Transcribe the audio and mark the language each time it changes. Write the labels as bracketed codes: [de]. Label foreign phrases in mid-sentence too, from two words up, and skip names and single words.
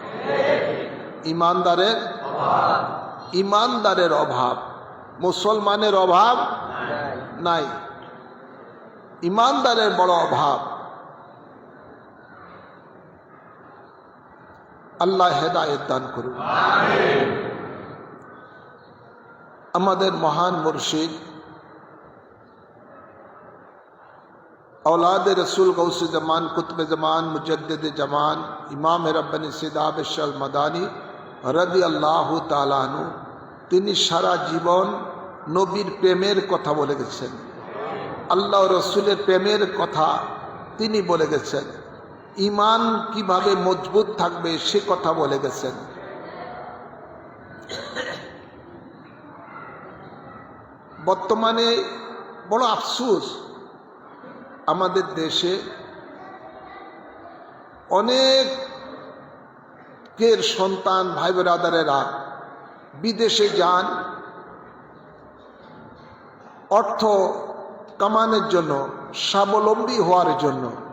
[bn] ইমানদারের অভাব, মুসলমানের অভাব নাই, ইমানদারের বড় অভাব। আল্লাহ হেদায়েত দান করুন। আমাদের মহান মুর্শিদ औलाद रसूल गौस जमान कुतुब जमान मुजद्दिद जमान इमाम रब्बानी सिदाब शल मदानी [ar] رضي الله تعالى عنه, [bn] তিনি সারা জীবন নবীর প্রেমের কথা বলে গেছেন, আল্লাহ রসুলের প্রেমের কথা তিনি বলে গেছেন, ঈমান কিভাবে মজবুত থাকবে সে কথা বলে গেছেন। বর্তমানে বড় আফসোস, আমাদের দেশে অনেকের সন্তান ভাই ব্রাদারেরা বিদেশে যান অর্থ কামানোর জন্য, স্বাবলম্বী হওয়ার জন্য,